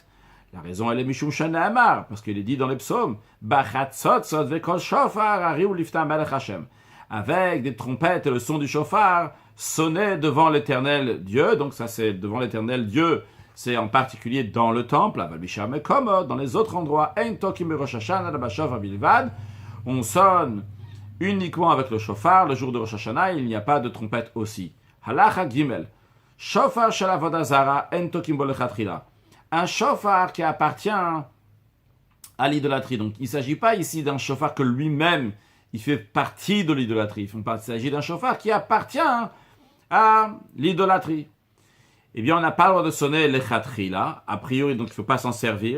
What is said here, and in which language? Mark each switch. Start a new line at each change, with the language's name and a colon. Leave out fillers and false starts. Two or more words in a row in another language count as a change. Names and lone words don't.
French: La raison, elle est
Hebrew: משום שנאמר,
French: parce qu'il est dit dans les psaumes, avec des trompettes et le son du shofar, sonner devant l'éternel Dieu, donc ça c'est devant l'éternel Dieu, c'est en particulier dans le temple, dans les autres endroits, on sonne uniquement avec le shofar, le jour de Rosh Hashanah, il n'y a pas de trompette aussi.
Hebrew: הלכה גימל. שופר של עבודה זרה אין תוקעין בו לכתחילה.
French: Un shofar qui appartient à l'idolâtrie. Donc il ne s'agit pas ici d'un shofar que lui-même, il fait partie de l'idolâtrie. Il s'agit d'un shofar qui appartient à l'idolâtrie. Eh bien, on n'a pas le droit de sonner lechatchila. A priori, donc il ne faut pas s'en servir.